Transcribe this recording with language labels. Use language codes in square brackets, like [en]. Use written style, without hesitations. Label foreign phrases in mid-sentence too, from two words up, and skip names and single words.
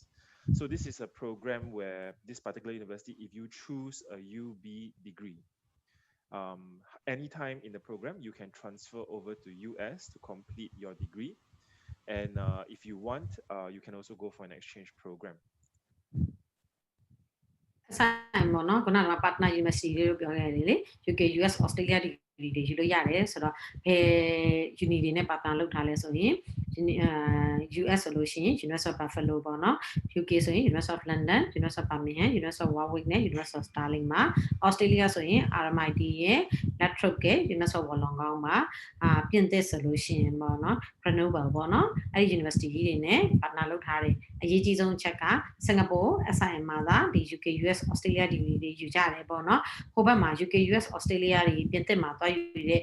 [en] So this is a program where this particular university, if you choose a UB degree, anytime in the program, you can transfer over to US to complete your degree. And if you want, you can also go for an exchange program. [my] ဆိုင်ပေါ့နော်ခုနက [en] partner university [my] လေးလို့ပြောခဲ့တယ်လေ UK US Australia degree တွေယူလို့ရတယ်ဆိုတော့ဘယ် uni တွေနဲ့ partner လုပ်ထားလဲဆိုရင် US ဆိုလို့ရှိရင် University of Buffalo ပေါ့နော် UK ဆိုရင် University of London University of Birmingham University of Warwick နဲ့ University of Stirling မှာ Australia ဆိုရင် RMIT ရဲ့ Latrobe ရဲ့ University of Wollongong မှာပြင် သစ်ဆိုလို့ရှိရင်ပေါ့နော် Grenoble ပေါ့နော်အဲ့ဒီ university ကြီးတွေနဲ့ partner လုပ်ထားတယ်အရေးကြီးဆုံးအချက်က Singapore SIM မှာသာဒီ UK US Australia degree တွေယူကြတယ်ပေါ့နော်ဟိုဘက်မှာ UK US Australia တွေပြင်သစ်မှာသွားယူတဲ့